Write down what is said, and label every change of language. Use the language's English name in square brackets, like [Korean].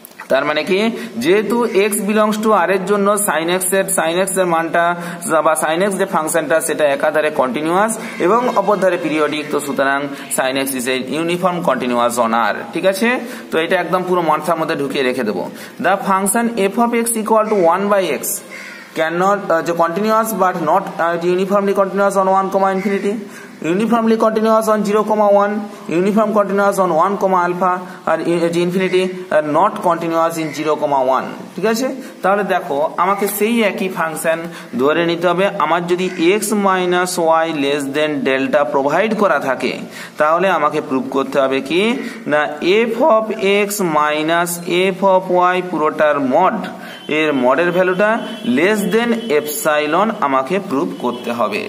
[Bangla] তার মানে কি যেহেতু x বিলংস টু r এর জন্য sin x এর মানটা বা sin x যে ফাংশনটা সেটা একাধারে কন্টিনিউয়াস এবং অপরধারে পিরিয়ডিক, তো সুতরাং sin x is a uniform continuous on r। ঠিক আছে, তো এটা একদম পুরো মাথার মধ্যে ঢুকিয়ে রেখে দেবো। [English] The function f of x equal to 1/x cannot continuous but not uniformly continuous on 1, infinity, uniformly continuous on 0, 1, uniform continuous on 1, alpha আর infinity আর not continuous in 0, 1। [Bangla] ঠিক আছে, তাহলে দেখো আমাকে সেই একই ফাংশন ধরে নিতে হবে। আমার যদি x minus Y less than delta provide করা থাকে তাহলে আমাকে প্রুভ করতে হবে কি না f of x minus f of y পুরোটার মড এর মডের ভ্যালুটা লেস দেন এপসাইলন আমাকে প্রুভ করতে হবে।